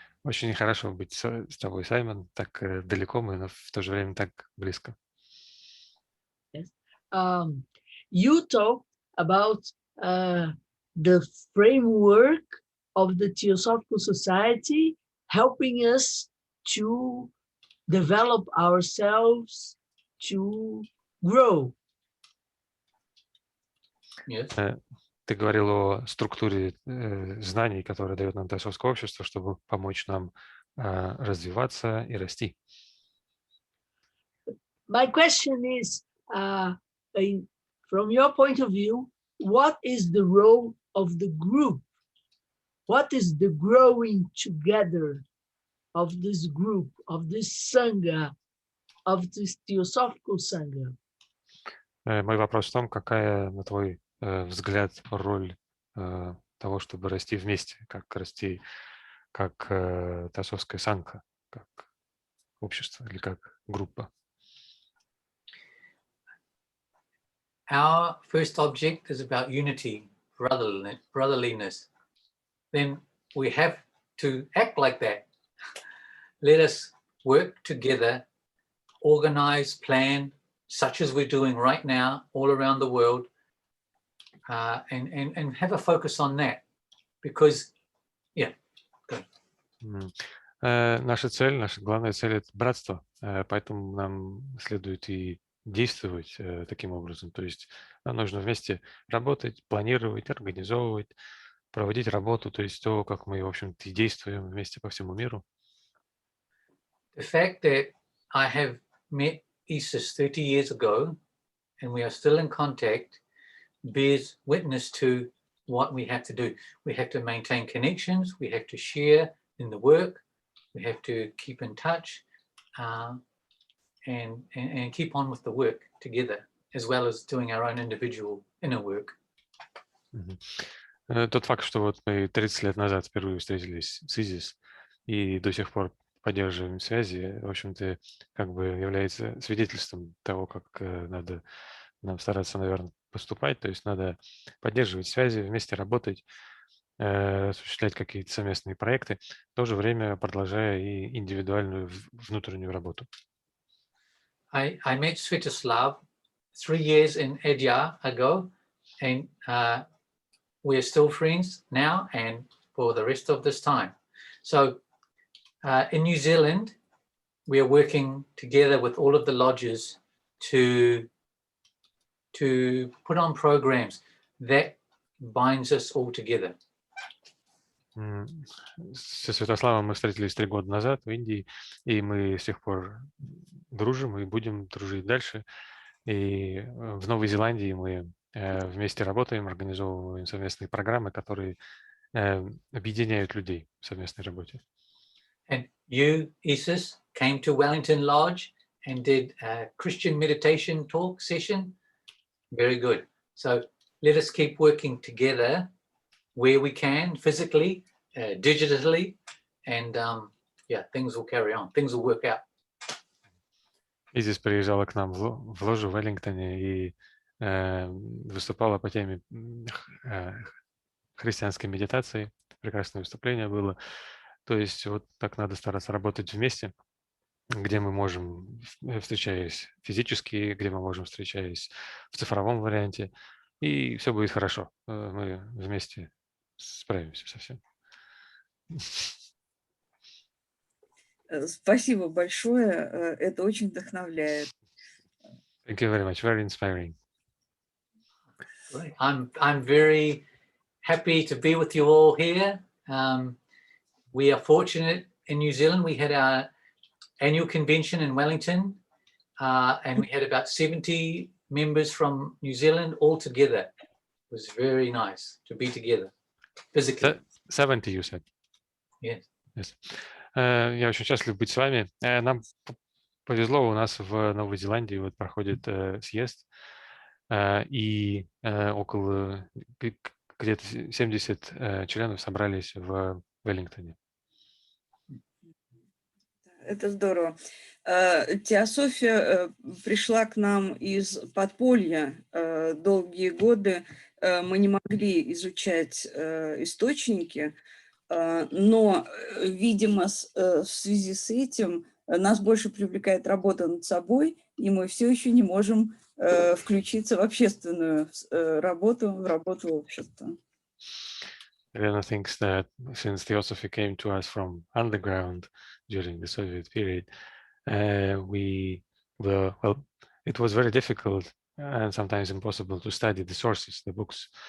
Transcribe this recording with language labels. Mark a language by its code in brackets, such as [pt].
[ru] очень хорошо быть с тобой, Саймон. Так далеко мы, но в то же время так близко. [en] Yes. You talked about the framework of the Teosophical Society helping us to develop ourselves, to grow. Yes. [ru] Ты говорил о структуре знаний, которые дает нам Теософское общество, чтобы помочь нам развиваться и расти. [en] My question is, from your point of view, what is the role of the group? What is the growing together of this group, of this Sangha, of this Teosophical Sangha? [ru] Мой вопрос в том, какая, на твой взгляд, роль того, чтобы расти вместе, как расти как Теософская Сангха, как общество или как группа? [en] Our first object is about unity, brotherliness. Then we have to act like that. Let us work together, organize, plan, such as we're doing right now all around the world, and have a focus on that. Because, yeah, good. [ru] Наша цель, наша главная цель – это братство, поэтому нам следует и действовать таким образом. То есть нам нужно вместе работать, планировать, организовывать, проводить работу, то есть то, как мы, в общем-то, и действуем вместе по всему миру. [en] The fact that I have met Isis 30 years ago, and we are still in contact, bears witness to what we have to do. We have to maintain connections, we have to share in the work, we have to keep in touch, and keep on with the work together, as well as doing our own individual inner work. [ru] Тот факт, что вот мы 30 лет назад впервые встретились с Изис и до сих пор поддерживаем связи, в общем-то, как бы является свидетельством того, как надо нам стараться, наверное, поступать. То есть надо поддерживать связи, вместе работать, осуществлять какие-то совместные проекты, в то же время продолжая и индивидуальную внутреннюю работу. [en] I met Svetoslav 3 years in Edya ago, and we're still friends now and for the rest of this time. So in New Zealand, we are working together with all of the lodges to put on programs that binds us all together. [ru] Со Святославом мы встретились 3 года назад в Индии, и мы с тех пор дружим и будем дружить дальше. И в Новой Зеландии мы вместе работаем, организовываем совместные программы, которые объединяют людей в совместной работе. [en] And you, Isis, came to Wellington Lodge and did a Christian meditation talk session. Very good. So let us keep working together where we can, physically, digitally, and yeah, things will carry on. Things will work out. [ru] Изис приезжала к нам в ложу в Веллингтоне и выступала по теме христианской медитации. Прекрасное выступление было. То есть вот так надо стараться работать вместе, где мы можем, встречаясь физически, где мы можем, встречаясь в цифровом варианте, и все будет хорошо. Мы вместе справимся со всем. Спасибо большое, это очень вдохновляет. [en] Thank you very much. Very inspiring. I'm very happy to be with you all here. We are fortunate in New Zealand. We had our annual convention in Wellington, and we had about 70 members from New Zealand all together. It was very nice to be together physically. 70, you said? Yes. Yes. [ru] Я очень счастлив быть с вами. Нам повезло, у нас в Новой Зеландии вот проходит съезд, и около где-то 70 членов собрались в Веллингтоне. Это здорово. Теософия пришла к нам из подполья. Долгие годы мы не могли изучать источники, но, видимо, в связи с этим нас больше привлекает работа над собой, и мы все еще не можем включиться в общественную работу, в работу общества. [en] Elena thinks that since Theosophy came to us from underground during the Soviet period, it was very difficult and sometimes impossible to study the sources, the books.